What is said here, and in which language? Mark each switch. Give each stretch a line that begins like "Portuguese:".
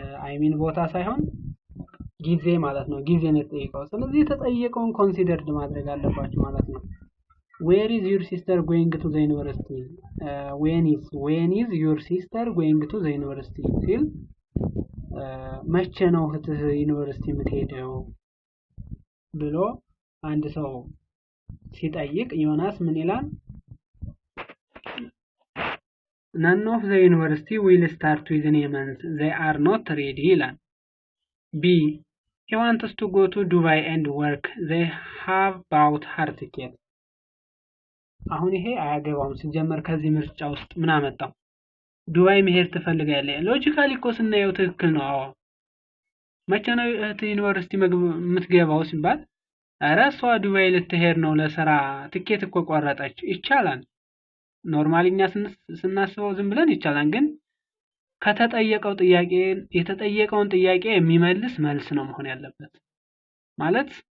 English: I mean
Amharic: ቦታ ሳይሆን ጊዜ ማለት ነው። ጊዜ ነው የተጠየቀው። ስለዚህ የተጠየቀውን ኮንሲደርድ ማድረግ አለባችሁ ማለት ነው።
English: where is your sister going to the university when is your sister going to the university
Amharic: ሲል መቼ ነው እህትህ ዩኒቨርሲቲ የምትሄደው ብሎ አንድ ሰው ሲጠይቅ ዮናስ ምን ይላል?
English: none of the university will start within a month they are not ready
Amharic: ይላል።
English: B he wants to go to Dubai and work they have bought her ticket።
Amharic: አሁን ይሄ አያገባውም ሲጀመር ከዚህ ምርጫ ውስጥ ምን አመጣው? ዱባይ መሄድ ትፈልጋለህ? ሎጂካሊ እኮ ስናየው ትክክል ነው። አዎ መቼ ነው ዩኒቨርሲቲ የምትገባው ሲባል አረ እሷ ዱባይ ልትሄድ ነው ለስራ ትኬት እኮ ቆረጠች ይቻላል። ኖርማሊኛ ስናስበው ዝም ብለን ይቻላል፣ ግን ከተጠየቀው ጥያቄ የተጠየቀውን ጥያቄ የሚመልስ መልስ ነው መሆን ያለበት። ማለት